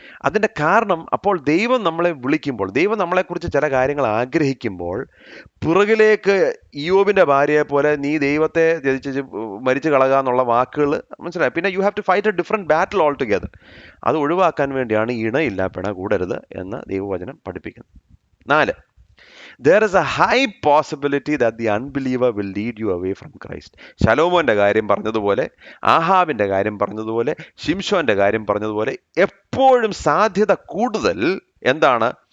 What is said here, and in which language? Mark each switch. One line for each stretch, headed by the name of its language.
Malayalam: അതിൻ്റെ കാരണം, അപ്പോൾ ദൈവം നമ്മളെ വിളിക്കുമ്പോൾ, ദൈവം നമ്മളെക്കുറിച്ച് ചില കാര്യങ്ങൾ ആഗ്രഹിക്കുമ്പോൾ, പുറകിലേക്ക് ഇയ്യോബിന്റെ ഭാര്യയെ പോലെ നീ ദൈവത്തെ ത്യജിച്ച് മരിച്ചു കളയുക എന്നുള്ള വാക്കുകൾ മനസ്സിലായി. പിന്നെ
English: You have to fight a different battle all together.
Malayalam: അത് ഒഴിവാക്കാൻ വേണ്ടിയാണ് ഇണയില്ല പിണ കൂടരുത് എന്ന് ദൈവവചനം പഠിപ്പിക്കുന്നത്.
English: 4, there is a high possibility that the unbeliever will lead you away from Christ.
Malayalam: ശലോമോന്റെ കാര്യം പറഞ്ഞതുപോലെ, ആഹാബിന്റെ കാര്യം പറഞ്ഞതുപോലെ, ശിംശോന്റെ കാര്യം പറഞ്ഞതുപോലെ, എപ്പോഴും സാധ്യത കൂടുതൽ എന്താണ്?